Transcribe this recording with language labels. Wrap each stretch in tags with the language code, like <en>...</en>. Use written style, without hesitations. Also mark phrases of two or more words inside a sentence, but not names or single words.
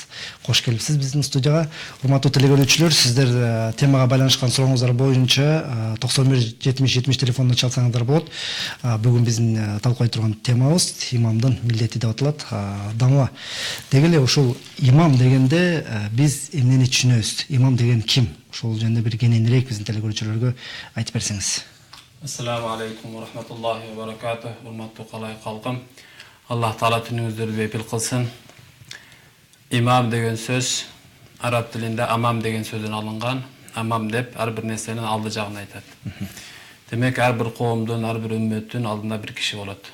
<ky>Кош келипсиз биздин студияга. Урматтуу телекөрүүчүлөр, сиздер темага байланышкан сурооңуздар боюнча 91-70-70 телефонуна чалсаңыздар болот. Бүгүн биздин талкуулай турган темабыз имамдын милдети деп аталат. Дамла. Деги эле ушул имам дегенде биз эмнени түшүнөбүз? Имам деген ким? Ошол жөнүндө бир кененирээк биздин телекөрүүчүлөргө айтып берсеңиз.</ky> <ar>السلام عليكم ورحمة الله وبركاته.</ar> <ky>Урматтуу калай калкым. Аллах Таала түнүңүздөрдү бепил кылсын. Имам деген сөз араб тилинде амам деген сөздөн алынган. Амам деп ар бир нерсенин алды жагын айтат. Демек ар бир коомдун, ар бир үммөттүн алдында бир киши болот.</ky>